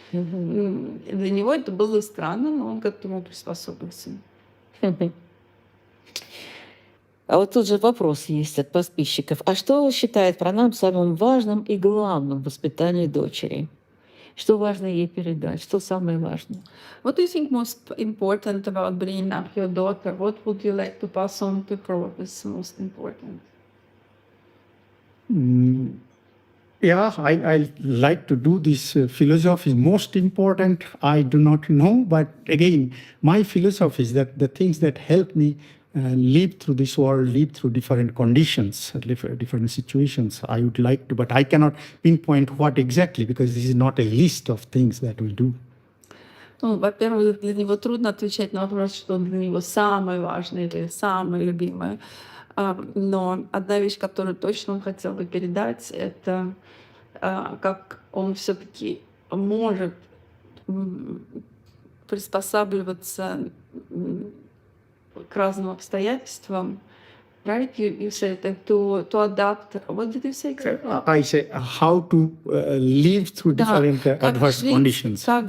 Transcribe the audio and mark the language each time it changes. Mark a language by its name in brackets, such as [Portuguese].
[Russian] Для него это было странно, но он к этому приспособился. А вот тут же вопрос есть от подписчиков. А что считает Пранабом самым важным и главным в воспитании дочери? Что важно ей передать? Что самое важное? [English] What do you think most important about bringing up your daughter? What would you like to pass on to her? What is most important? Yeah, I like to do this. Philosophy is most important. I do not know, but again, my philosophy is that the things that help me live through this world, live through different conditions, different situations, I would like to, but I cannot pinpoint what exactly, because this is not a list of things that we do. [Russian] Во-первых, для него трудно отвечать на вопрос, что для него самое важное или самое любимое. Но одна вещь, которую точно он хотел бы передать, это как он все-таки может приспосабливаться к разным обстоятельствам [English] right? You said that to adapt. What did you say? I say how to live through [Russian] Да, [English] different adverse conditions.